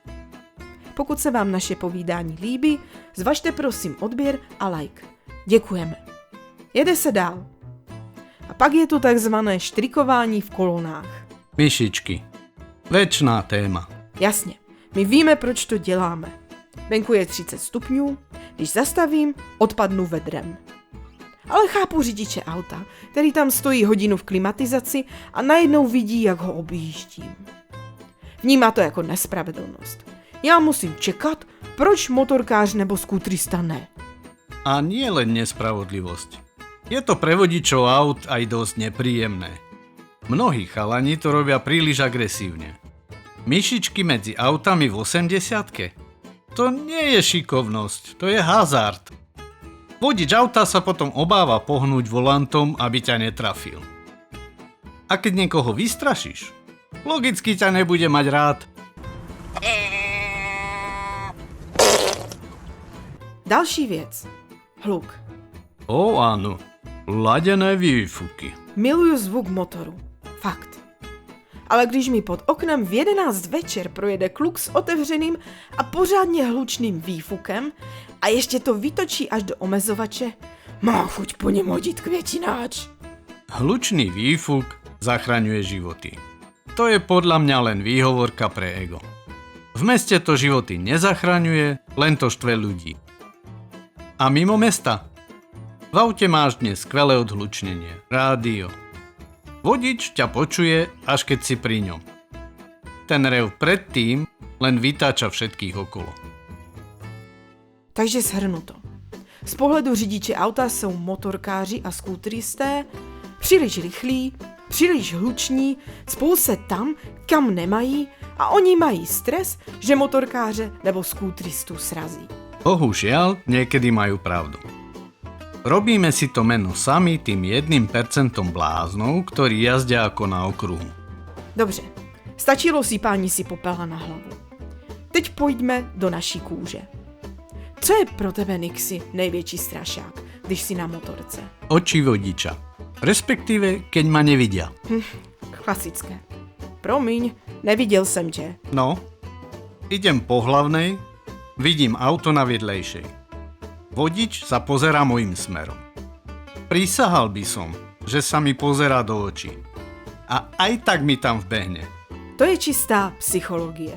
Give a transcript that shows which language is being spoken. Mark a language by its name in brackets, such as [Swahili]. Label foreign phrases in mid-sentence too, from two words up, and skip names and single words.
[Czech] Pokud se vám naše povídání líbí, zvažte prosím odběr a like. Děkujeme. Jede se dál. A pak je tu takzvané štrikování v kolonách. [Slovak] Myšičky. Večná téma. [Czech] Jasně, my víme, proč to děláme. Venku je 30 stupňů, když zastavím, odpadnu vedrem. Ale chápu řidiče auta, který tam stojí hodinu v klimatizaci a najednou vidí, jak ho objíždím. Vnímá to jako nespravedlnost. Já musím čekat, proč motorkář nebo skútrista ne. [Slovak] A nie len nespravodlivosť. Je to pre vodičov aut aj dosť nepríjemné. Mnohí chalani to robia príliš agresívne. Myšičky medzi autami v 80-ke? To nie je šikovnosť, to je hazard. Vodič auta sa potom obáva pohnúť volantom, aby ťa netrafil. A keď niekoho vystrašíš, logicky ťa nebude mať rád. [Czech] Další věc. Hluk. [Slovak] O áno, ladené výfuky. [Czech] Miluju zvuk motoru. Fakt. Ale když mi pod oknem v 11 večer projede kluk s otevřeným a pořádně hlučným výfukem a ještě to vytočí až do omezovače, má chuť po něm hodit květináč. Hlučný výfuk zachraňuje životy. [Slovak] To je podľa mňa len výhovorka pre ego. V meste to životy nezachraňuje, len to štve ľudí. A mimo mesta? V aute máš dnes skvelé odhlučnenie, rádio. Vodič ťa počuje, až keď si pri ňom. Ten rev predtým len vytáča všetkých okolo. [Czech] Takže shrnuto. Z pohledu řidiče auta jsou motorkáři a skútristé příliš rychlí, příliš hluční, spolu se tam, kam nemají a oni mají stres, že motorkáře nebo skútristu srazí. [Slovak] Bohužiaľ, niekedy majú pravdu. Robíme si to meno sami tým 1% bláznov, ktorí jazdia ako na okruhu. [Czech] Dobře, stačilo sypání si popela na hlavu. Teď pojďme do naší kůže. Co je pro tebe, Nixi, největší strašák? když si na motorce? [Slovak] Oči vodiča. Respektíve, keď ma nevidia. [Czech] Klasické. Promiň, neviděl jsem tě. [Slovak] No, idem po hlavnej, vidím auto na vedlejšej. Vodič sa pozerá mojím smerom. Prisahal by som, že sa mi pozerá do očí. A aj tak mi tam vbehne. [Czech] To je čistá psychologie.